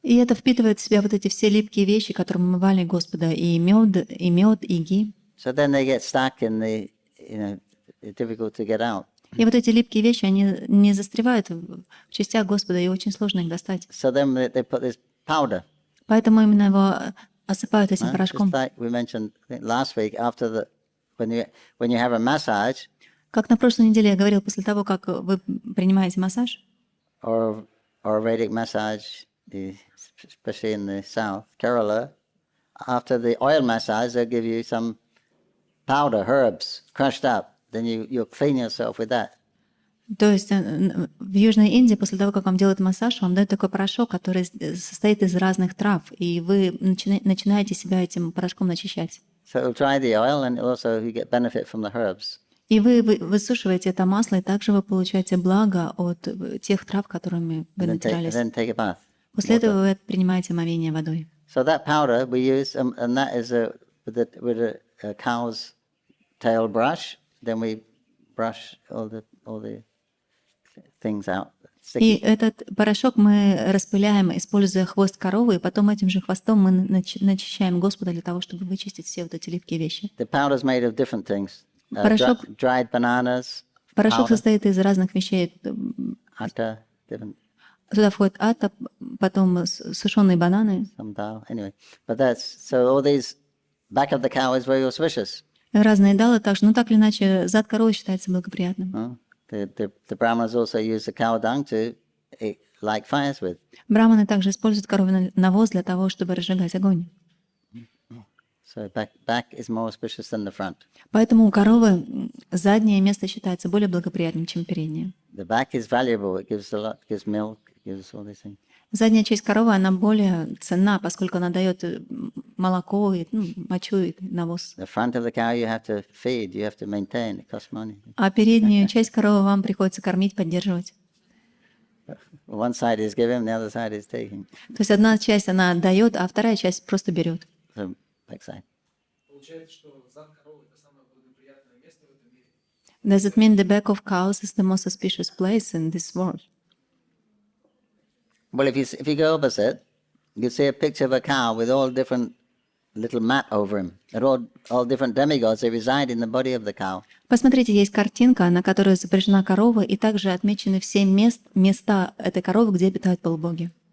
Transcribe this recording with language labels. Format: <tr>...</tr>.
<ru>И это впитывает в себя вот эти все липкие вещи, которые мы омывали Господа, и мед, и ги.</ru> <en>So then they get stuck in it's difficult to get out.</en> <ru>И вот эти липкие вещи, они не застревают в частях Господа, и очень сложно их достать.</ru> <en>So then they put this powder.</en> <ru>Поэтому именно его осыпают этим порошком.</ru> <en>Just like we mentioned last week, when you have a massage,</en> <ru>Как на прошлой неделе я говорил, после того, как вы принимаете массаж,</ru> <en>or Vedic massage, especially in the south, Kerala, after the oil massage, they'll give you some powder, herbs, crushed up. Then you'll clean yourself with that.</en> <ru>то есть в Южной Индии после того, как вам делают массаж, вам дают такой порошок, который состоит из разных трав, и вы начинаете себя этим порошком начищать.</ru> <en>So it'll dry the oil, and also you get benefit from the herbs.</en> <ru>И вы высушиваете это масло, и также вы получаете благо от тех трав, которыми вы натирались.</ru> <en>Then take a bath.</en> <ru>После этого вы принимаете омовение водой.</ru> <en>So that powder we use, and that is with a cow's tail brush. Then we brush all the things out.</en> <ru>И этот порошок мы распыляем, используя хвост коровы, и потом этим же хвостом мы начищаем Господа для того, чтобы вычистить все вот эти липкие вещи.</ru> <en>The powder is made of different things. Dried bananas.</en> <ru>Порошок состоит из разных вещей.</ru> <en>Atta, different.</en> <ru>Туда входит ата, потом сушеные бананы.</ru> <en>Some dal. Anyway, but so all these back of the cow is very auspicious.</en> <ru>Разные далы также, но так или иначе зад коровы считается благоприятным.</ru> <en>The Brahmanas also use the cow dung to light fires with.</en> <ru>Браманы также используют коровий навоз для того, чтобы разжигать огонь.</ru> <en>So back is more auspicious than the front.</en> <ru>Поэтому у коровы заднее место считается более благоприятным, чем переднее.</ru> <en>The back is valuable. It gives a lot. It gives milk. It gives all these things.</en> <ru>Задняя часть коровы, она более ценна, поскольку она дает молоко, мочу и навоз.</ru> <en>The front of the cow you have to feed. You have to maintain. It costs money.</en> <ru>А переднюю часть коровы вам приходится кормить, поддерживать.</ru> <en>One side is giving, the other side is taking.</en> <ru>То есть одна часть она отдает, а вторая часть просто берет.</ru> <en>So backside.</en> <ru>Получается, что зад коровы это самое благоприятное место в этом мире.</ru> <en>Does it mean the back of cows is the most auspicious place in this world? Well, if you go opposite, you see a picture of a cow with all different little mat over him. They're all different demigods. They reside in the body of the cow.</en> <ru>Посмотрите, есть картинка, на которой изображена корова, и также отмечены все места этой коровы, где обитают полубоги.</ru>